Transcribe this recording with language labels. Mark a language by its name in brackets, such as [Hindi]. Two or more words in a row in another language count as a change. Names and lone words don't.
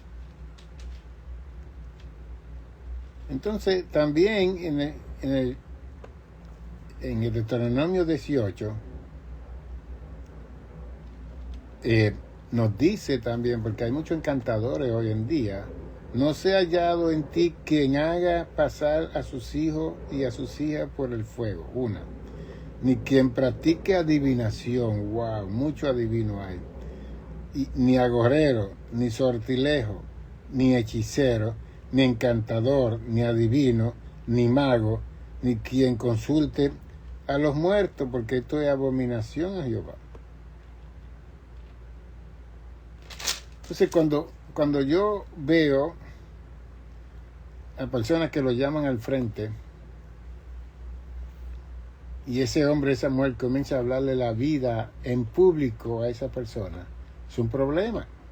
[Spanish] Entonces, también en el Deuteronomio 18 nos dice también, porque hay muchos encantadores hoy en día, no se ha hallado en ti quien haga pasar a sus hijos y a sus hijas por el fuego, ni quien practique adivinación, wow, mucho adivino hay, ni agorero, ni sortilejo, ni hechicero, ni encantador, ni adivino, ni mago, ni quien consulte a los muertos, porque esto es abominación a Jehová. Entonces, cuando yo veo a personas que lo llaman al frente, y ese hombre, esa mujer comienza a hablarle la vida en público a esa persona, es un problema.